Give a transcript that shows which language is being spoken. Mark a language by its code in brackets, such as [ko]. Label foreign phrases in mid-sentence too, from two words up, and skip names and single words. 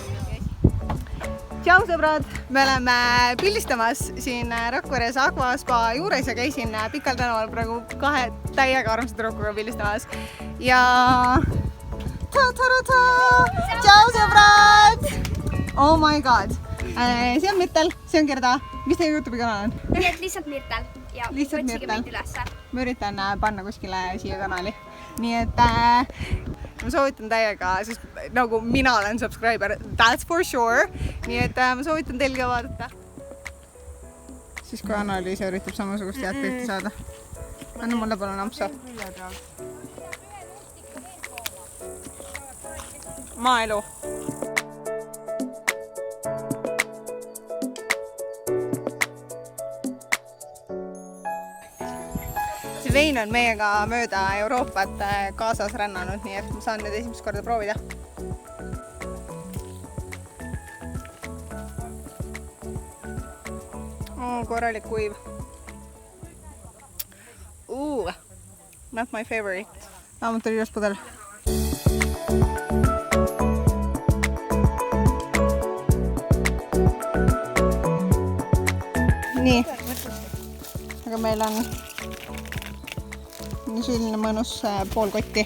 [et] Tšau sõbrad! Me oleme pildistamas siin Rakveres Aqua Spa juures ja käisin Pikal tänaval praegu 2 täiega armsa tüdrukuga pildistamas. Ja tšau sõbrad! [en] Oh my god! [et] See on Mirtel, see on Gerda. Mis teie YouTube'i kanal on? Nii et lihtsalt Mirtel ja otsige meid ülesse. Ma üritan panna kuskile siia kanali. Nii et ma soovitan täiega, sest nagu mina olen subscriber, [en] that's for sure. [et] Nii et ma soovitan teil ka vaadata. Siis kui Anna-Liisa üritab samasugust head pilti saada. Anna mulle palun ampsu. Maaelu. Vein on meiega mööda Euroopat kaasas rännanud, nii et ma saan nüüd esimest korda proovida. Korralik kuiv. [en] Not my favorite. [et] Vähemalt oli ilus pudel. Nii. Aga meil on selline mõnus poolkotti.